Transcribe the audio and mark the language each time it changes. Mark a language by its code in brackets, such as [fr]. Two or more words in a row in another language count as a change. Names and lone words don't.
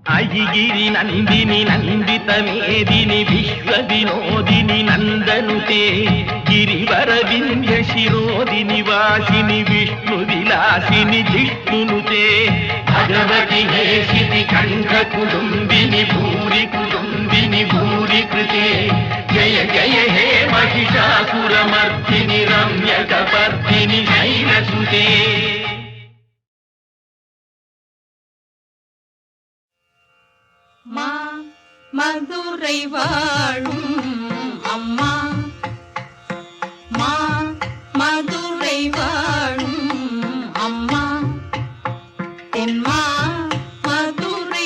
[sa] महिगिरि नन्दिनि नन्दित मेदिनि विश्व विनोदिनि नन्दनुते गिरिवर विन्ध्य शिरोदिनि वासिनि विष्णु विलासिनि जिष्णुनुते भगवति हेषिति कण्ठ कुटुम्बिनि भूरि कुटुम्बिनि भूरि कृते जय जय हे महिषासुरमर्दिनि रम्य कपर्दिनि शैलसुते. [ta] மதுரை வாழும் அம்மா, மதுரை வாழும் அம்மா, தென்மா மதுரை